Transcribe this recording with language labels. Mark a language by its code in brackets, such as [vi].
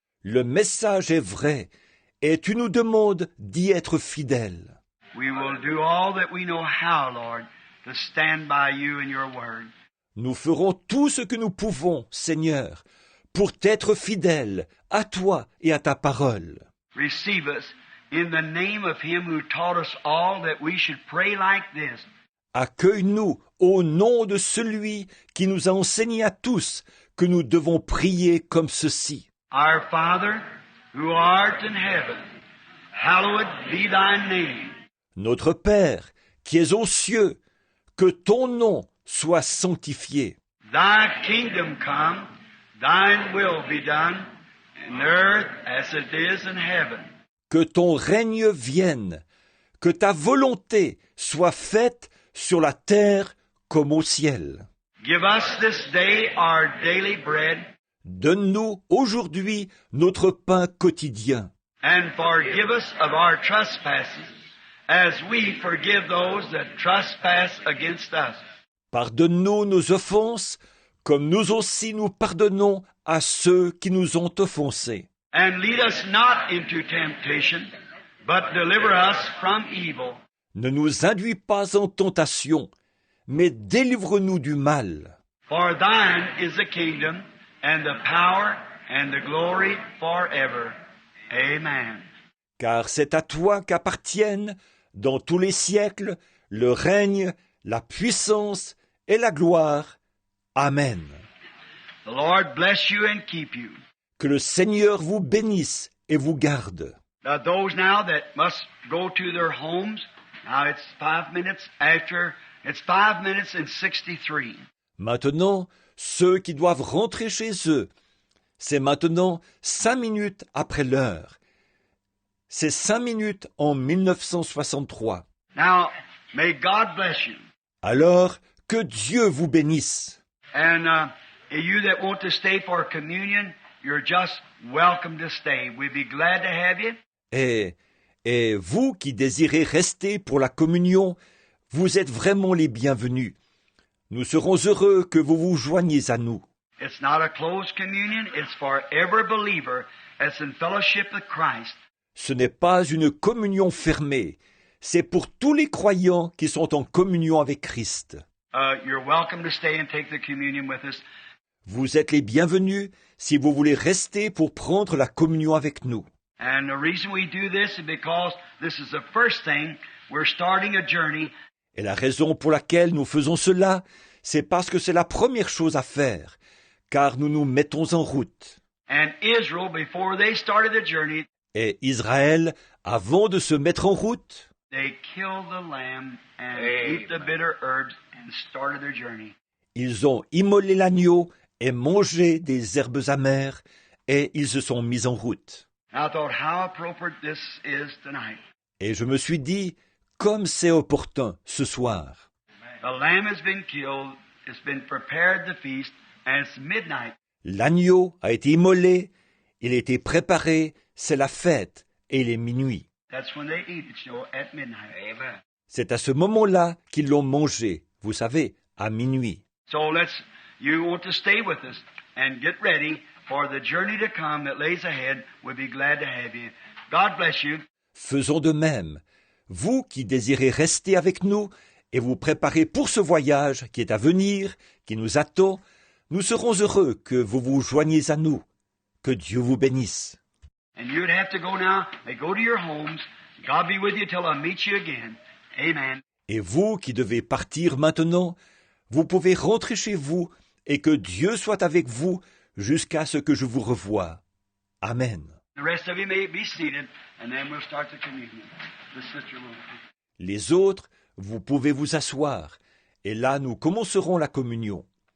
[fr] le message est vrai et tu nous demandes d'y être fidèles. [en] We will do all that we know how, Lord, to stand by you and your word. [fr] Nous ferons tout ce que nous pouvons, Seigneur, pour t'être fidèles à toi et à ta parole. [en] Receive us in the name of him who taught us all that we should pray like this. [fr] Accueille-nous au nom de celui qui nous a enseigné à tous que nous devons prier comme ceci. [en] Our Father, who art in heaven, hallowed be thy name. [fr] Notre Père, qui es aux cieux, que ton nom soit sanctifié. [en] Thy kingdom come, thine will be done, in earth as it is in heaven. [fr] Que ton règne vienne, que ta volonté soit faite sur la terre comme au ciel. [en] Give us this day our daily bread, [fr] Donne-nous aujourd'hui notre pain quotidien. [en] and forgive us of our trespasses, as we forgive those that trespass against us. [fr] Pardonne-nous nos offenses, comme nous aussi nous pardonnons à ceux qui nous ont offensés. [en] And lead us not into temptation, but deliver us from evil. [fr] Ne nous induis pas en tentation, mais délivre-nous du mal. [en] For thine is the kingdom, and the power, and the glory forever. Amen. [fr] Car c'est à toi qu'appartiennent, dans tous les siècles, le règne, la puissance et la gloire. Amen. [en] The Lord bless you and keep you. [fr] Que le Seigneur vous bénisse et vous garde. [en] Those now that must go to their homes, now it's 5 minutes after, it's 5 minutes and 63. [fr] Maintenant, ceux qui doivent rentrer chez eux, c'est maintenant 5 minutes après l'heure. C'est 5 minutes en 1963. [en] Now, may God bless you. [fr] Alors, que Dieu vous bénisse. [en] And you that want to stay for communion, you're just welcome to stay. We'd be glad to have you. [fr] Et vous qui désirez rester pour la communion, vous êtes vraiment les bienvenus. Nous serons heureux que vous vous joigniez à nous. [en] It's not a closed communion. It's for every believer that's in fellowship with Christ. [fr] Ce n'est pas une communion fermée, c'est pour tous les croyants qui sont en communion avec Christ. [en] You're welcome to stay and take the communion with us. [fr] Vous êtes les bienvenus si vous voulez rester pour prendre la communion avec nous. [en] And the reason we do this is because this is the first thing. We're starting a journey. [fr] Et la raison pour laquelle nous faisons cela, c'est parce que c'est la première chose à faire, car nous nous mettons en route. [en] And Israel, before they started the journey, [fr] Et Israël, avant de se mettre en route, [en] they killed the lamb and ate the bitter herbs and started their journey. [fr] ils ont immolé l'agneau et mangé des herbes amères, et ils se sont mis en route. [en] And I thought how appropriate this is tonight. [fr] Et je me suis dit, comme c'est opportun ce soir. [en] The lamb has been killed, it's been prepared the feast, and it's midnight. [fr] L'agneau a été immolé, il a été préparé, c'est la fête, et il est minuit. [en] That's when they eat it, at midnight. Amen. [fr] C'est à ce moment-là qu'ils l'ont mangé, vous savez, à minuit. [en] So you want to stay with us and get ready for the journey to come that lays ahead. We'll be glad to have you. God bless you. [fr] Faisons de même. Vous qui désirez rester avec nous et vous préparer pour ce voyage qui est à venir, qui nous attend, nous serons heureux que vous vous joigniez à nous. Que Dieu vous bénisse. [en] And you'd have to go now. Go to your homes. God be with you till I meet you again. Amen. [fr] Et vous qui devez partir maintenant, vous pouvez rentrer chez vous et que Dieu soit avec vous jusqu'à ce que je vous revoie. Amen. [en] The rest of you may be seated, and then we'll start the communion. The sister will. [fr] Les autres, vous pouvez vous asseoir, et là nous commencerons la communion.